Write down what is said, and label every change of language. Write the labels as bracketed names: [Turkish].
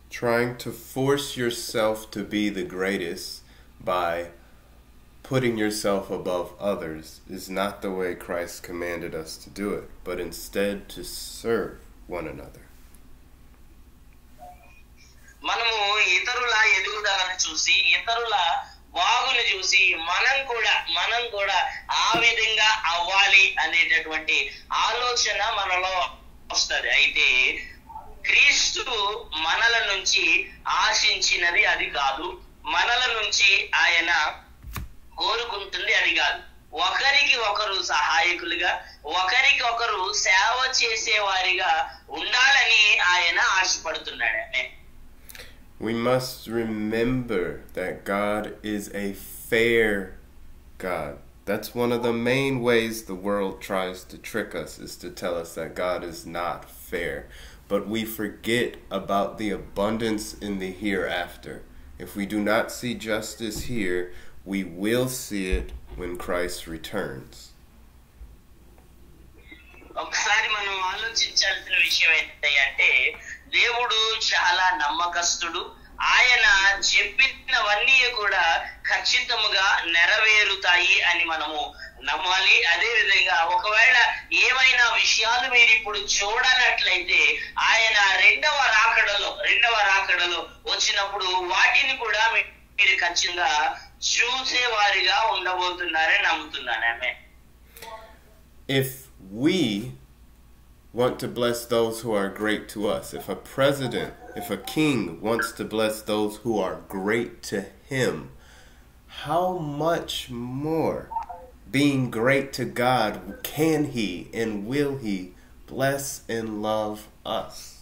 [English] Trying to force yourself to be the greatest by putting yourself above others is not the way Christ commanded us to do it, but instead to serve one another. [Telugu] మనము ఇతరుల ఎదుగుదలను చూసి, ఇతరుల బాగుని చూసి మనం కూడా ఆ విధంగా అవ్వాలి అనేటటువంటి ఆలోచన మనలో వస్తుంది. అయితే క్రీస్తు మనల నుంచి ఆశించినది అది కాదు, మనల నుంచి ఆయన కోరుకుంటుంది అది కాదు. ఒకరికి ఒకరు సహాయకులుగా, ఒకరికి ఒకరు సేవ చేసేవారిగా ఉండాలని ఆయన ఆశపడుతున్నాడు. [English] We must remember that God is a fair God. That's one of the main ways the world tries to trick us, is to tell us that God is not fair. But we forget about the abundance in the hereafter. If we do not see justice here, we will see it when Christ returns. [Telugu] ఒకసారి మనం ఆలోచించాల్సిన విషయం ఏంటంటే దేవుడు చాలా నమ్మకస్తుడు. ఆయన చెప్పినవన్నీ కూడా ఖచ్చితంగా నెరవేరుతాయి అని మనము నమ్మాలి. అదే విధంగా ఒకవేళ ఏమైనా విషయాలు మీరు ఇప్పుడు చూడనట్లయితే ఆయన రెండవ రాకడలో వచ్చినప్పుడు వాటిని కూడా మీరు ఖచ్చితంగా చూసేవారిగా ఉండబోతున్నారని నమ్ముతున్నాను. ఆమె [English] If we want to bless those who are great to us, if a president, if a king wants to bless those who are great to him, how much more, being great to God, can he and will he bless and love us?